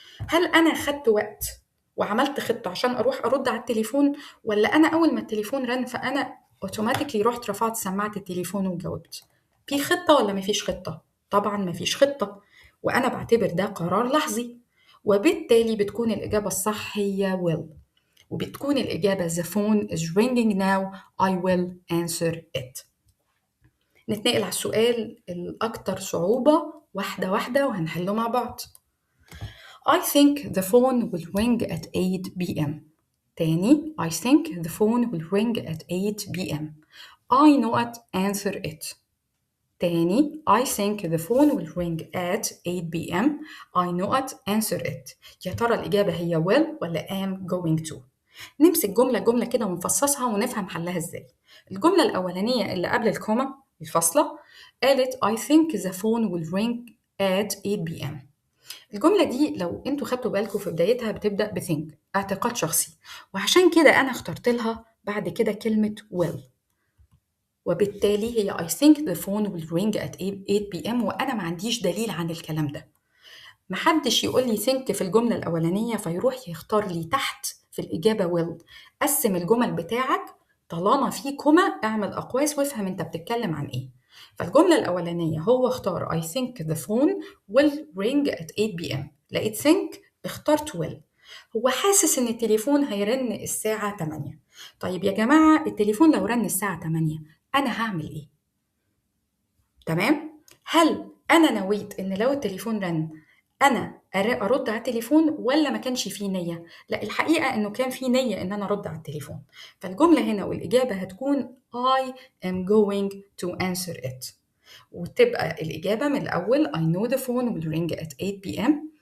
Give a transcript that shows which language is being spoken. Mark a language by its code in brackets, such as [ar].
[ar] هل أنا خدت وقت وعملت خطة عشان أروح أرد على التليفون، ولا أنا أول ما التليفون رن فأنا أوتوماتيكلي رحت رفعت سماعة التليفون وجاوبت؟ في خطة ولا مفيش خطة؟ طبعا مفيش خطة، وأنا بعتبر ده قرار لحظي، وبالتالي بتكون الإجابة الصح هي will، وبتكون الإجابة [en] the phone is ringing now I will answer it. [ar] نتنقل على السؤال الأكثر صعوبة واحدة واحدة وهنحله مع بعض. [en] I think the phone will ring at 8 p.m. [ar] تاني [en] I think the phone will ring at 8 p.m. I not answer it. [ar] تاني [en] I think the phone will ring at 8 p.m. I not answer it. [ar] يا ترى الإجابة هي will ولا am going to؟ نمسك جملة كده ونفصصها ونفهم حلها ازاي. الجملة الأولانية اللي قبل الكوما الفاصلة قالت [en] I think the phone will ring at 8 p.m. [ar] الجملة دي لو انتوا خدتوا بالكم في بدايتها بتبدأ بthink، اعتقاد شخصي، وعشان كده أنا اخترت لها بعد كده كلمة will، وبالتالي هي [en] I think the phone will ring at 8 p.m. [ar] وأنا ما عنديش دليل عن الكلام ده. محدش يقول لي think في الجملة الأولانية فيروح يختار لي تحت في الإجابة will. قسم الجمل بتاعك، طالما في كوما اعمل أقواس وافهم انت بتتكلم عن ايه. فالجملة الأولانية هو اختار [en] I think the phone will ring at 8 p.m. [ar] لقيت think اخترت will. هو حاسس ان التليفون هيرن الساعة 8. طيب يا جماعة التليفون لو رن الساعة 8 أنا هعمل ايه؟ تمام؟ هل أنا نويت إن لو التليفون رن أنا أرد على التليفون ولا ما كانش فيه نية؟ لا الحقيقة إنه كان فيه نية إن أنا أرد على التليفون. فالجملة هنا والإجابة هتكون [en] I am going to answer it، [ar] وتبقى الإجابة من الأول [en] I know the phone will ring at 8 p.m.